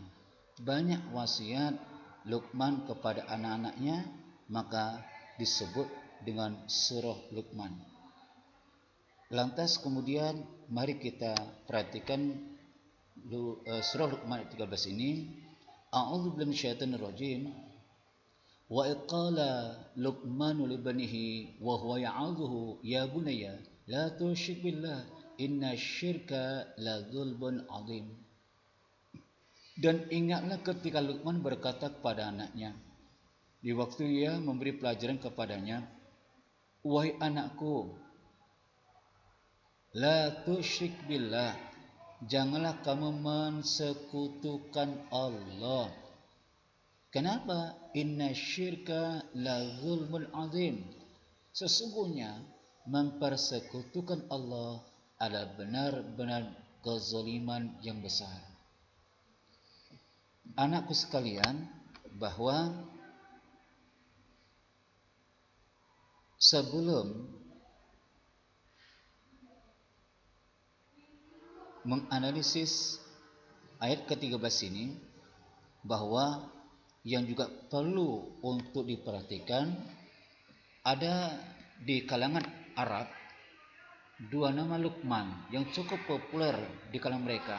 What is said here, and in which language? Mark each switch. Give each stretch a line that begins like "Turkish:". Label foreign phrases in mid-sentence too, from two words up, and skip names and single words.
Indonesian: Banyak wasiat Luqman kepada anak-anaknya, maka disebut dengan surah Luqman. Lantas kemudian mari kita perhatikan surah Luqman ayat 13 ini.
Arabic: أعوذ بالله من الشيطان الرجيم. وإذ قال لقمان لابنه وهو يعظه يا بني لا تشرك بالله إن الشرك لظلم عظيم.
Indonesian: Dan ingatlah ketika Luqman berkata kepada anaknya di waktu ia memberi pelajaran kepadanya, wahai anakku,
Arabic: لا تشرك بالله,
Indonesian: janganlah kamu mensekutukan Allah. Kenapa?
Arabic: إن الشرك لظلم عظيم.
Indonesian: Sesungguhnya mempersekutukan Allah adalah benar-benar kezaliman yang besar. Anakku sekalian, bahwa sebelum menganalisis ayat ke-13 ini, bahwa yang juga perlu untuk diperhatikan, ada di kalangan Arab dua nama Luqman yang cukup populer di kalangan mereka.